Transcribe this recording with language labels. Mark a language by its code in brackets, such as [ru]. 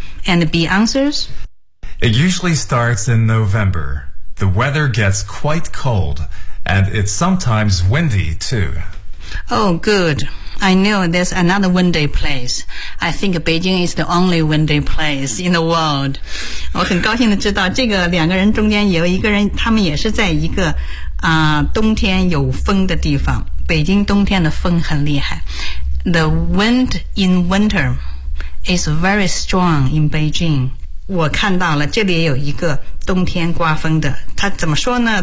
[en] And B answers? It usually starts in November. The weather gets quite cold and it's sometimes windy too. Oh good, I know there's another windy place. I think Beijing is the only windy place in the world. [zh] 我很高兴地知道这个两个人中间有一个人，他们也是在一个、冬天有风的地方。北京冬天的风很厉害。 [en] The wind in winter is very strong in Beijing. [zh] 我看到了，这里有一个冬天刮风的，它怎么说呢？